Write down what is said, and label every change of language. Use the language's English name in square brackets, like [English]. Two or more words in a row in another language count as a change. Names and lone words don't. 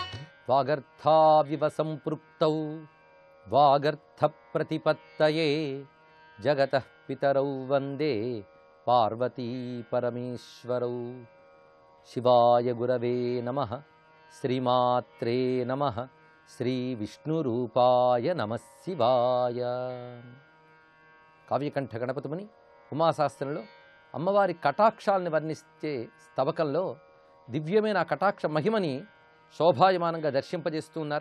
[Sanskrit] वागर्थाविव सम्पृक्तौ वागर्थप्रतिपत्तये जगतः पितरौ वन्दे पार्वती परमेश्वरौ शिवाय गुरवे नमः श्रीमात्रे नमः శ్రీ విష్ణురూపాయ నమః శివాయ. [Telugu] కావ్యకంఠ గణపతిముని ఉమాశాస్త్రంలో అమ్మవారి కటాక్షాలను వర్ణించే స్తవకంలో దివ్యమైన కటాక్ష మహిమని శోభాయమానంగా దర్శింపజేస్తూ ఉన్నారు.